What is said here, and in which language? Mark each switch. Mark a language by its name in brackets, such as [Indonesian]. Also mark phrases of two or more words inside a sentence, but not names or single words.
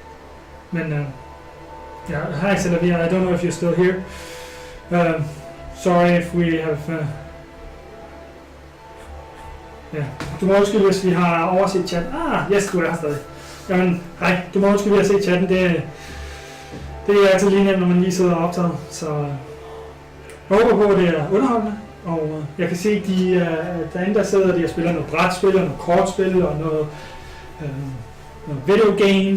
[Danish] Men ja, hej Selavi. [English] I don't know if you're still here. Sorry if we have... [Danish] Ja, du må undskylde, hvis vi har overset chatten. Yes, du er her stadig. Jamen, hej, du må undskylde, hvis jeg har set chatten. Det er altid lige nemt, når man lige sidder og optaget. Så jeg håber på, at det er underholdende. Og jeg kan se, at derinde der sidder de og spiller noget brætspil, og noget kortspil og noget [English] video games.